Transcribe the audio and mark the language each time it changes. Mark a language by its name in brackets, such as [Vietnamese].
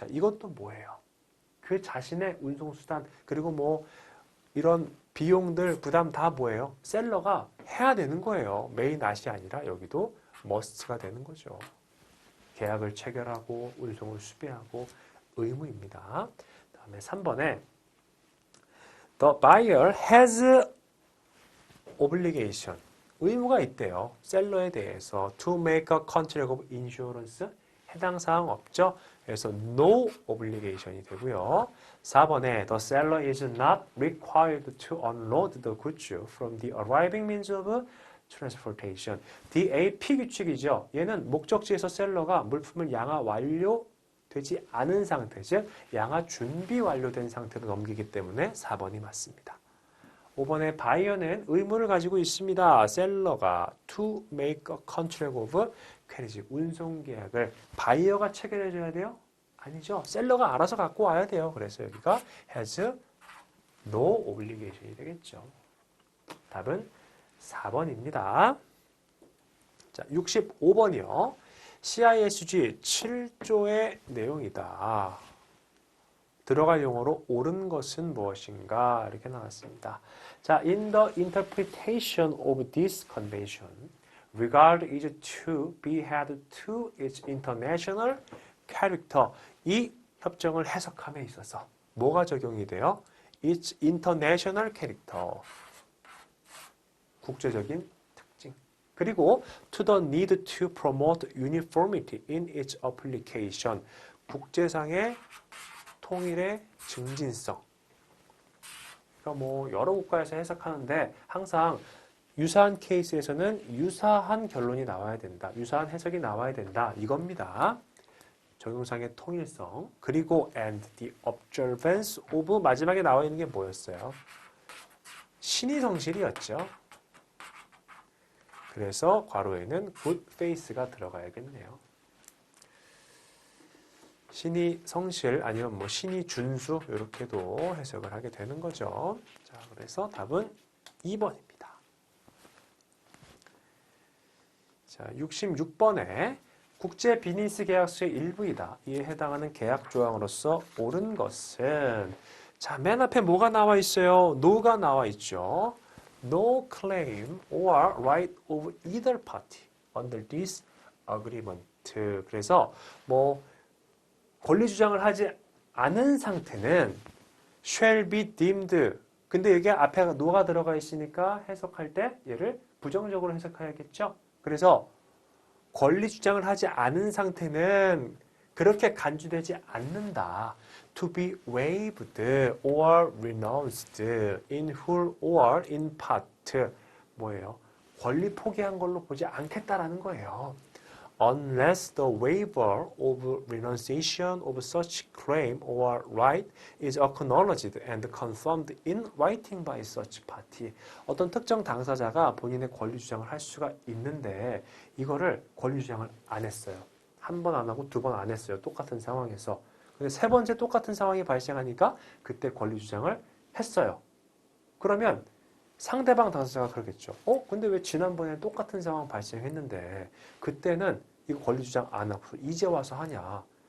[Korean] 자, 이것도 뭐예요? 그 자신의 운송수단, 그리고 뭐 이런 비용들 부담 다 뭐예요? 셀러가 해야 되는 거예요. [English] may not [Korean] 이 아니라 여기도 must가 되는 거죠. 계약을 체결하고 운송을 수배하고 의무입니다. 다음에 3번에 [English] the buyer has obligation. [Korean] 의무가 있대요. 셀러에 대해서 [English] to make a contract of insurance. [Korean] 해당 사항 없죠? 그래서 [English] no obligation [Korean] 이 되고요. [English] 4번에 the seller is not required to unload the goods from the arriving means of transportation. [Korean] DAP 규칙이죠. 얘는 목적지에서 셀러가 물품을 양화 완료되지 않은 상태, 즉 양화 준비 완료된 상태로 넘기기 때문에 4번이 맞습니다. 5번에 바이어는 의무를 가지고 있습니다. 셀러가 [English] to make a contract of carriage, [Korean] 운송 계약을 바이어가 체결해 줘야 돼요? 아니죠. 셀러가 알아서 갖고 와야 돼요. 그래서 여기가 [English] has no obligation [Korean] 이 되겠죠. 답은 4번입니다. 자, 65번이요. CISG 7조의 내용이다. 들어갈 용어로 옳은 것은 무엇인가 이렇게 나왔습니다. [English] 자, in the interpretation of this convention, regard is to be had to its international character. [Korean] 이 협정을 해석함에 있어서 뭐가 적용이 돼요? [English] its international character. [Korean] 국제적인 특징. [English] 그리고 to the need to promote uniformity in its application. [Korean] 국제상의 통일의 증진성. 그러니까 뭐 여러 국가에서 해석하는데 항상 유사한 케이스에서는 유사한 결론이 나와야 된다. 유사한 해석이 나와야 된다. 이겁니다. 적용상의 통일성. 그리고 [English] and the observance of [Korean] 마지막에 나와 있는 게 뭐였어요? 신의 성실이었죠. 그래서 괄호에는 [English] good faith [Korean] 가 들어가야겠네요. 신의 성실 아니면 뭐 신의 준수 이렇게도 해석을 하게 되는 거죠. 자, 그래서 답은 2번입니다. 자, 66번에 국제 비즈니스 계약서의 일부이다. 이에 해당하는 계약 조항으로서 옳은 것은 자, 맨 앞에 뭐가 나와 있어요? no가 나와 있죠. [English] No claim or right of either party under this agreement. [Korean] 그래서 뭐 권리 주장을 하지 않은 상태는 [English] shall be deemed. [Korean] 근데 여기 앞에 no가 들어가 있으니까 해석할 때 얘를 부정적으로 해석해야겠죠. 그래서 권리 주장을 하지 않은 상태는 그렇게 간주되지 않는다. [English] To be waived or renounced in whole or in part. [Korean] 뭐예요? 권리 포기한 걸로 보지 않겠다라는 거예요. [English] Unless the waiver of renunciation of such claim or right is acknowledged and confirmed in writing by such party. [Korean] 어떤 특정 당사자가 본인의 권리 주장을 할 수가 있는데 이거를 권리 주장을 안 했어요. 한 번 안 하고 두 번 안 했어요. 똑같은 상황에서. 근데 세 번째 똑같은 상황이 발생하니까 그때 권리 주장을 했어요. 그러면 상대방 당사자가 그러겠죠. 근데 왜 지난번에 똑같은 상황 발생했는데 그때는 이거 권리 주장 안 하고 이제 와서 하냐.